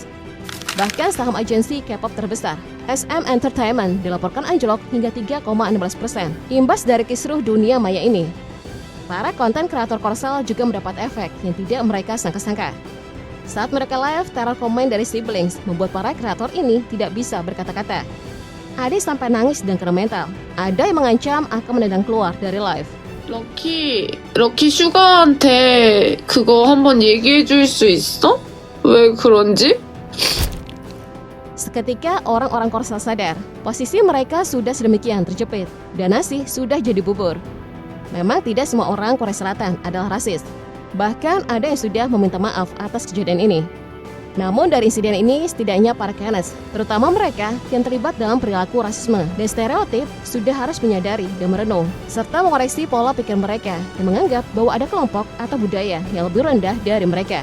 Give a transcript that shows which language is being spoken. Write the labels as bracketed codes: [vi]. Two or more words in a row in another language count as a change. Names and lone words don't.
[id] Bahkan saham agensi K-pop terbesar, SM Entertainment, dilaporkan anjlok hingga 3,16% imbas dari kisruh dunia maya ini. Para konten kreator Korsel juga mendapat efek yang tidak mereka sangka-sangka. Saat mereka live, teror komen dari siblings membuat para kreator ini tidak bisa berkata-kata. Ada sampai nangis dan kena mental. Ada yang mengancam akan menendang keluar dari live. [ko] 럭키 슈가한테 그거 한번 얘기해 줄 수 있어? 왜 그런지? [id] Seketika orang-orang Korsel sadar, posisi mereka sudah sedemikian terjepit, dan nasi sudah jadi bubur. Memang tidak semua orang Korea Selatan adalah rasis. Bahkan ada yang sudah meminta maaf atas kejadian ini. Namun dari insiden ini, setidaknya para Kenneth, terutama mereka yang terlibat dalam perilaku rasisme dan stereotip, sudah harus menyadari dan merenung, serta mengoreksi pola pikir mereka yang menganggap bahwa ada kelompok atau budaya yang lebih rendah dari mereka.